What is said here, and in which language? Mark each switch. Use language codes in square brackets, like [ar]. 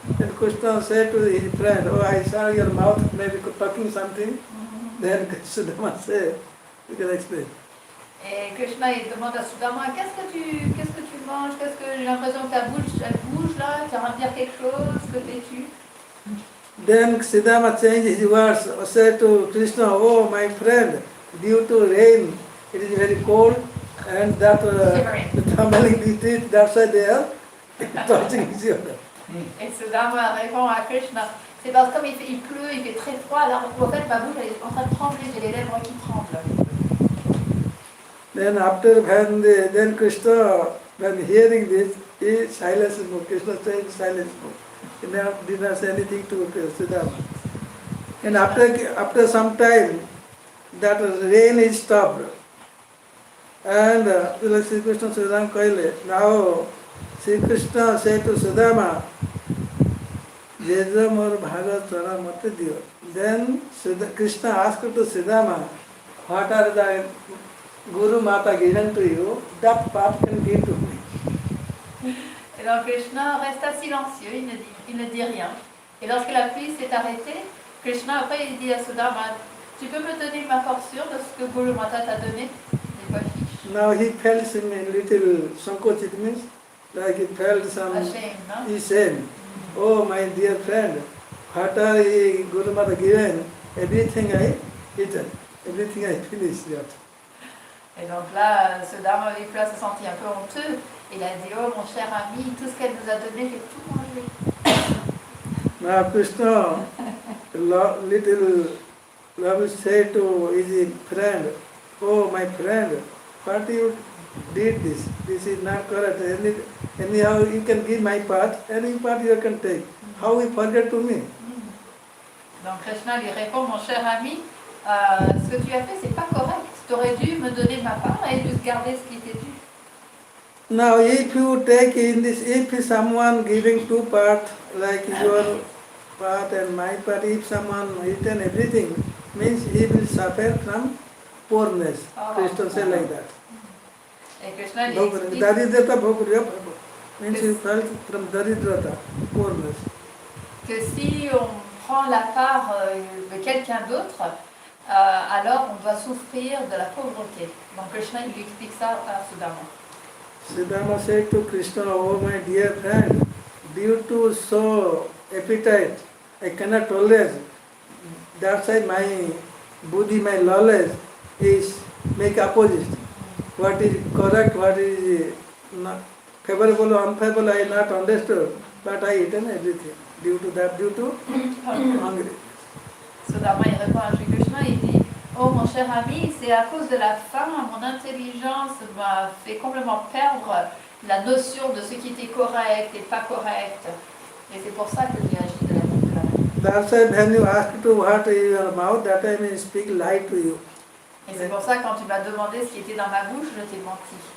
[en] And Krishna said to his friend, oh, I saw your mouth maybe talking something. Then Sudama said, you can explain. [fr] Et Krishna il demande à Sudama, qu'est-ce que tu manges? Qu'est-ce que j'ai l'impression que ta bouche elle bouge là? Tu es en train de dire quelque chose? Que fais-tu? [en] Then Sudama changed his words, said to Krishna, oh my friend, due to rain, it is very cold, and that tumbling the teeth, that's why they are touching each other. [fr] Et Sudama répond à Krishna, c'est parce que comme il pleut, il fait très froid, alors en fait ma bouche elle est en train de trembler, j'ai les lèvres qui tremblent. [en] Then after then Krishna, when hearing this, he silenced him. Krishna said silence him. He did not say anything to Sudama. And after some time, that rain is stopped. And Sri Krishna Sudama Kaile. Now Sri Krishna said to Sudama, [or] Jeja mor bhaga chana mate diyo. [en] Then Krishna asked to Sudama, what are the Guru Mata given to you? That part can give to me. [fr] Et donc Krishna resta silencieux, il ne dit rien. Et lorsque la pluie s'est arrêtée, Krishna après il dit à Sudama, tu peux me donner ma portion de ce que Guru Mata t'a donné, les pois chiches. [en] Now he felt some little sankochit, means like he felt some Ashamed, no? shame. Oh my dear friend, what are Guru Mata given? everything I eaten, everything I finished yet. [fr] Et donc là, ce dame avec lui s'est senti un peu honteux. Il a dit, oh mon cher ami, tout ce qu'elle nous a donné, j'ai tout mangé. [en] Now Krishna, little love said to his friend, oh my friend, what you did this? This is not correct. Anyhow you can give my part, any part you can take. How you forget to me? [fr] Donc Krishna lui répond, mon cher ami, ce que tu as fait, c'est pas correct. Tu aurais dû me donner ma part et juste garder ce qui était dû. [en] Now if you take in this, if someone giving two parts, like your part and my part, if someone eaten everything, means he will suffer from poorness. Krishna say like that. [fr] Et Krishna lui explique [or] Daridrata bhogriya [en] means you felt from daridrata, poorness. [fr] que si on prend la part de quelqu'un d'autre, alors on doit souffrir de la pauvreté. Donc Krishna il lui explique ça à Sudama. [en] Sudama said to Krishna, oh my dear friend, due to so appetite, I cannot tolerate. That's why my buddhi, my knowledge is make opposite. What is correct, what is not favorable or unfavorable, I not understood, but I eaten everything. Due to that, due to hungry. [fr] Sudama il répond à Shri Krishna, il dit, oh mon cher ami, c'est à cause de la faim, mon intelligence m'a fait complètement perdre la notion de ce qui était correct et pas correct. Et c'est pour ça que j'ai agi de la manière. [en] That's why when you ask to what is your mouth, that I may speak lie to you. [fr] Et c'est pour ça que quand tu m'as demandé ce qui était dans ma bouche, je t'ai menti.